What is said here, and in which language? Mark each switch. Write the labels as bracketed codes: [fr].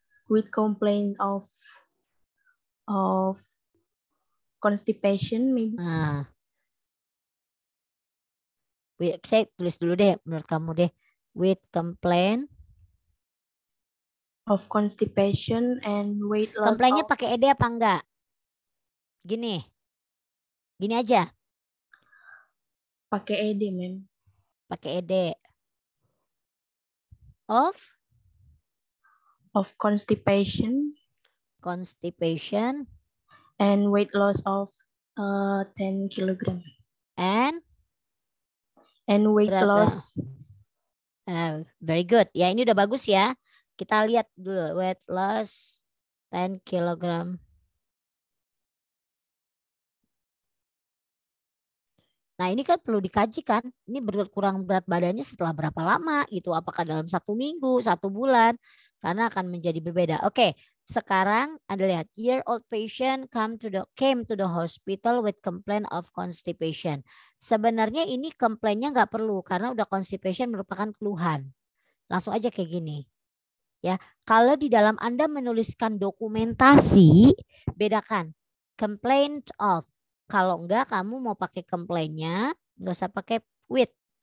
[en] With complaint of constipation, maybe. [id] Nah, saya tulis dulu deh, menurut kamu deh. [en] With complaint. Of constipation and weight loss. [id] Komplainnya pakai ed apa enggak? Gini aja. Pakai ed, ma'am. Pakai ed. [en] Of constipation. Constipation. And weight loss of 10 kilogram. And weight [id] berapa? [en] loss. Very good. [id] Ya, ini udah bagus ya. Kita lihat dulu. [en] Weight loss 10 kilogram. [id] Nah, ini kan perlu dikaji kan. Ini berkurang berat badannya setelah berapa lama gitu. Apakah dalam 1 minggu, 1 bulan. Karena akan menjadi berbeda. Oke, sekarang Anda lihat. [en] Year-old patient came to the hospital with complaint of constipation. [id] Sebenarnya ini komplainnya nggak perlu. Karena udah constipation merupakan keluhan. Langsung aja kayak gini. Ya, kalau di dalam Anda menuliskan dokumentasi, bedakan. [en] Complaint of. [id] Kalau enggak kamu mau pakai complainnya, enggak usah pakai with.